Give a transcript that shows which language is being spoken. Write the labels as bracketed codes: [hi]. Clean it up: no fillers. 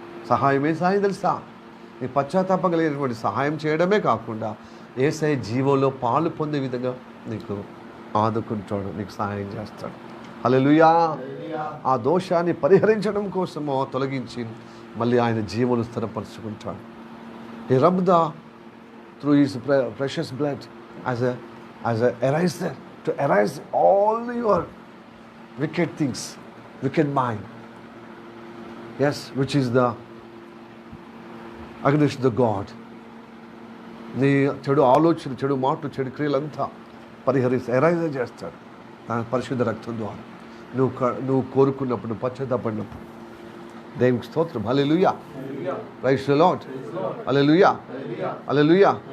[te] సహాయమే సహాయం తెలుసా? నీ పశ్చాత్తాపం కలిగినటువంటి సహాయం చేయడమే కాకుండా యేసయ్య జీవంలో పాలు పొందే విధంగా నీకు ఆదుకుంటాడు, నీకు సహాయం చేస్తాడు. హల్లెలూయా. ఆ దోషాన్ని పరిహరించడం కోసమో తొలగించి మళ్ళీ ఆయన జీవను స్థిరపరచుకుంటాడు. [en] He rubbed through his precious blood as a eraser to erase all your wicked things, wicked mind, yes, which is the against the God. [te] నీ చెడు ఆలోచన, చెడు మాటలు, చెడు క్రియలంతా పరిహరిస్తే ఎరైజ్ చేస్తాడు తన పరిశుద్ధ రక్తం ద్వారా. నువ్వు కోరుకున్నప్పుడు, నువ్వు పశ్చాత్తాపడినప్పుడు. దేవునికి స్తోత్రం. హల్లెలూయా, [en] praise the Lord, [te] hallelujah, hallelujah.